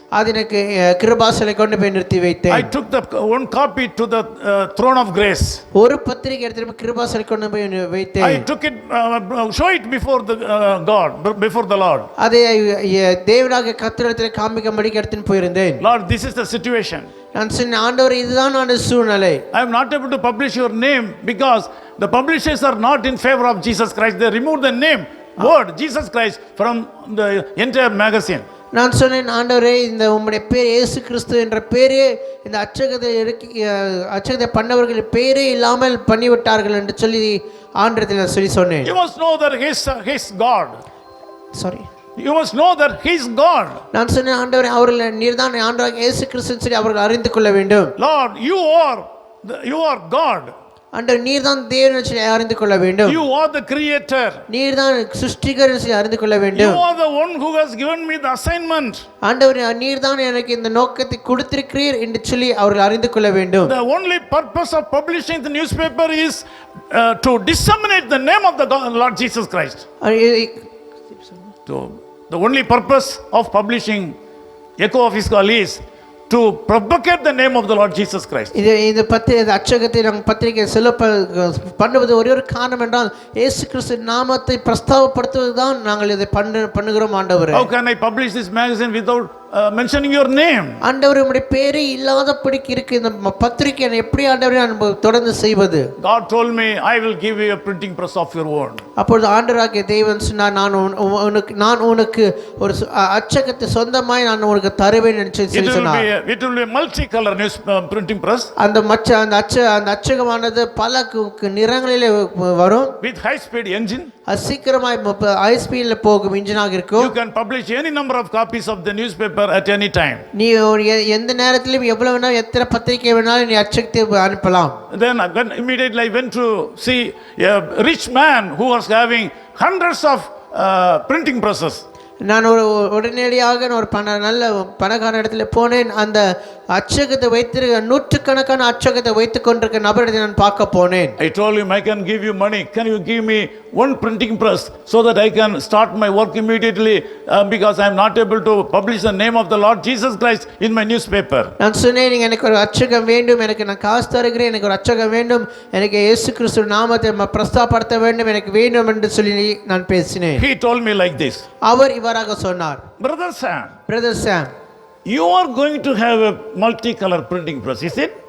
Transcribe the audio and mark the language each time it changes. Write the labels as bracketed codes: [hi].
[ta] அதற்கு கிருபாசனை கொண்டு போய் நிறுத்தி வைத்தேன். [en] I took the one copy to the throne of grace. [ta] ஒரு பத்திரிகை எடுத்து கிருபாசனை கொண்டு போய் வைத்தேன். [en] I took it, show it before the God, before the Lord. [ta] அதை தேவனாகிய கர்த்தரிடத்தில் காண்பிக்கும்படி எடுத்துட்டு போயிருந்தேன். [en] Lord, this is the situation. [ta] நான் சொன்னேன் ஆண்டவரே இதுதான் அந்த சூழ்நிலை. [en] I am not able to publish your name because the publishers are not in favor of Jesus Christ. They removed the name, word Jesus Christ from the entire magazine. [ta] நான் சொன்னேன் ஆண்டவரே இந்த உம்முடைய பேர் இயேசு கிறிஸ்து என்ற பேரே இந்த அச்சகத்தை பண்ணவர்கள் பேரே இல்லாமல் பண்ணிவிட்டார்கள் என்று சொல்லி ஆண்டவரிடத்தில் நான் சொன்னேன். [en] You must know that he is God. Sorry. You must know that he is God. [ta] நான் சொன்னேன் ஆண்டவரே அவர்கள் நீர்தான் ஆண்டவராகிய இயேசு கிறிஸ்துன்னு சொல்லி அவர்கள் அறிந்து கொள்ள வேண்டும். [en] Lord, you are God. [ta] ஆண்டவர் நீர்தான் தேவன் சொல்லி அறிந்து கொள்ள வேண்டும். [en] You are the creator. [ta] நீர்தான் சிருஷ்டிகர் சொல்லி அறிந்து கொள்ள வேண்டும். [en] You are the one who has given me the assignment. [ta] ஆண்டவர் நீர்தான் எனக்கு இந்த நோக்கத்தை கொடுத்திருக்கிறீர் என்று சொல்லி அவர்கள் அறிந்து கொள்ள வேண்டும். [en] The only purpose of publishing the newspaper is to disseminate the name of the Lord Jesus Christ. So the only purpose of publishing Echo of His Call is to propagate the name of the Lord Jesus Christ. [ta] இந்த அச்சகத்தை நாங்கள் பத்திரிகை பண்ணுவது ஒரே ஒரு காரணம் என்றால் இயேசு கிறிஸ்து நாமத்தை பிரஸ்தாபப்படுத்துவதுதான் நாங்கள் இதை பண்ணுகிறோம் ஆண்டவரே. [en] How can I publish this magazine without mentioning your name? [ta] ஆண்டவரே உம்முடைய பேரே இல்லாதபடிக்கு இருக்கு இந்த பத்திரிகை எப்படி ஆண்டவரே நான் தொடர்ந்து செய்வது? [en] God told me I will give you a printing press of your own. [ta] அப்பொழுது ஆண்டவராகிய தேவன் சொன்னார் நான் உனக்கு ஒரு அச்சகத்தை சொந்தமாய் நான் உனக்கு தருவேன் என்று சொன்னார். [en] It will be a multicolor news printing press. [ta] அந்த அச்சகமானது பல நிறங்களிலே வரும். [en] With high speed engine. [ta] சீக்கிரமாய் ஹை ஸ்பீட்ல போகும் இன்ஜினாக இருக்கும். [en] You can publish any number of copies of the newspaper at any time. [ta] நீ எந்த நேரத்திலும் எவ்வளவு வேணா எத்தனை பத்திரிகை வேணாலும் நீ அச்சகத்தை அனுப்பலாம். [en] Then immediately I went to see a rich man who was having hundreds of printing presses. [ta] நான் உடனடியாக நான் ஒரு நல்ல பணக்கார இடத்துல போனேன். அந்த அச்சகத்தை வைத்திருக்க நூற்றுக்கணக்கான அச்சகத்தை வைத்துக் கொண்டிருக்க நபரிடத்தை நான் பார்க்க போனேன். [en] I told him, I can give you money. Can you give me one printing press so that I can start my work immediately because I am not able to publish the name of the Lord Jesus Christ in my newspaper. [ta] நான் சொன்னேன், எனக்கு ஒரு அச்சகம் வேண்டும், எனக்கு நான் காசு தருகிறேன், எனக்கு ஒரு அச்சகம் வேண்டும், எனக்கு இயேசு கிறிஸ்து நாமத்தை பிரஸ்தாபப்படுத்த வேண்டும், எனக்கு வேண்டும் என்று சொல்லி நான் பேசினேன். [en] He told me like this. [ta] அவர் இவ்வாறாக சொன்னார், [en] Brother Sam, brother Sam, you are going to have a multicolor printing press, is it?